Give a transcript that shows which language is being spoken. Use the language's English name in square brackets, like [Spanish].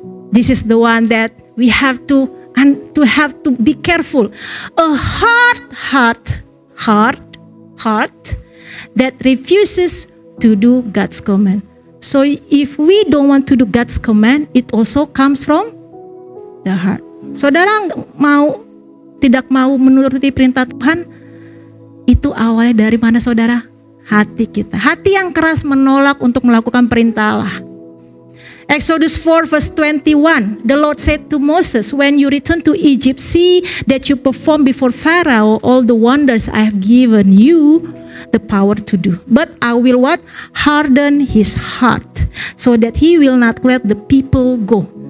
[English] This is the one that we have to be careful. A hard heart heart that refuses to do God's command. So if we don't want to do God's command, it also comes from the heart. [Indonesian] Saudara tidak mau menuruti perintah Tuhan, itu awalnya dari mana saudara? Hati kita. Hati yang keras menolak untuk melakukan perintah Allah. [English] Exodus 4 verse 21, the Lord said to Moses, when you return to Egypt, see that you perform before Pharaoh all the wonders I have given you the power to do. But I will what? Harden his heart, so that he will not let the people go.